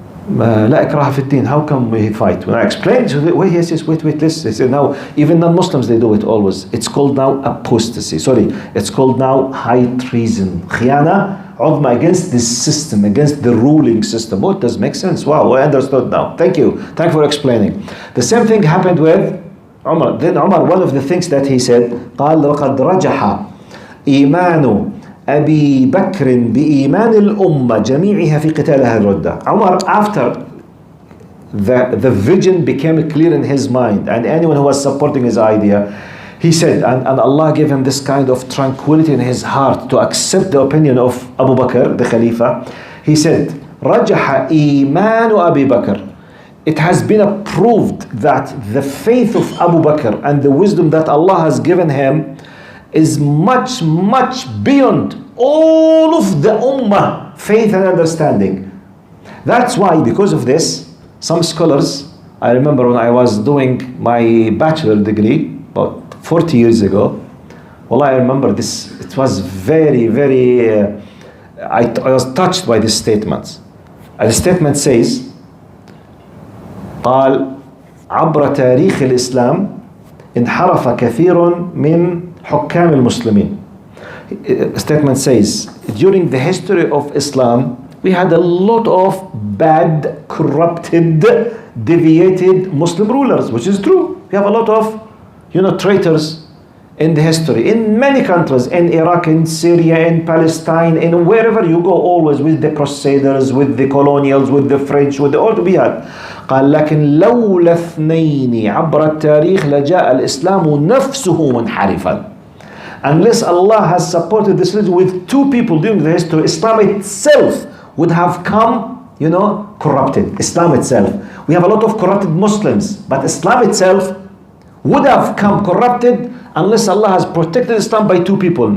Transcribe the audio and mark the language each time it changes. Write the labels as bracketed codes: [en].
[ar] La ikraha fi din. [en] How come we fight? When I explained, wait, listen. He said, now, even non-Muslims, they do it always. It's called now apostasy. It's called now high treason. Khiyana, Udma, against this system, against the ruling system. Oh, it does make sense. Wow, I understood now. Thank you. Thank you for explaining. The same thing happened with Umar. Then Umar, one of the things that he said, [ar] قال لقد رجح إيمان أبي بكر بإيمان الأمة جميعها في قتال أهل الردة. [en] Umar, after the vision became clear in his mind, and anyone who was supporting his idea, he said, and Allah gave him this kind of tranquility in his heart to accept the opinion of Abu Bakr, the Khalifa. He said, [ar] رجح إيمان أبي بكر. [en] It has been approved that the faith of Abu Bakr and the wisdom that Allah has given him is much, much beyond all of the ummah faith and understanding. That's why, because of this, some scholars, I remember when I was doing my bachelor degree about 40 years ago, well, I remember this, it was very, very, I was touched by this statement. And the statement says, [ar] قال عبر تاريخ الإسلام انحرف كثير من حكام المسلمين. [en] Statement says, during the history of Islam, we had a lot of bad, corrupted, deviated Muslim rulers, which is true. We have a lot of, traitors in the history, in many countries, in Iraq, in Syria, in Palestine, in wherever you go, always with the Crusaders, with the colonials, with the French, with the all we had. [ar] قال لكن لولا اثنين عبر التاريخ لجاء الإسلام نفسه منحرفا. [en] Unless Allah has supported this religion with two people during the history, Islam itself would have come, corrupted. Islam itself. We have a lot of corrupted Muslims, but Islam itself would have come corrupted unless Allah has protected Islam by two people.